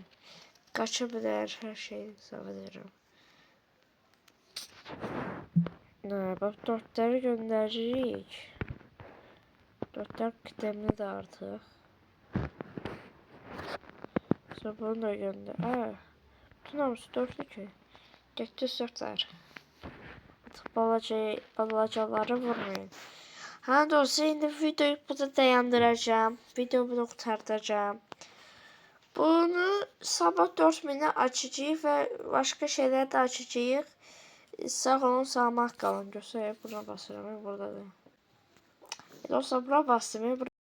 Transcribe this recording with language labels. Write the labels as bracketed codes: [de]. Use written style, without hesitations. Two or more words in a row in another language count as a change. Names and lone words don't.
[tr] Kaçabilir her şeyi sanırım. Bak 4'leri gönderecek. 4'ler kıdemli de artık. Sonra bunu da gönder. [az] Bütün hamısı 4'lü ki. Getdi 4'lər. Artıq balacaları vurmayın. Ha dostlar, indi videoyu burada dayandıracağım. Videoyu burada qurtardacağım. Bunu sabah 4000'e açacağıq ve [tr] başka şeyler [az] de açacağıq. Sağ olun, [tr] sağlamak kalın. [az] Göstereyim, buna basıram. Burada da. Dostlar, buna bastım.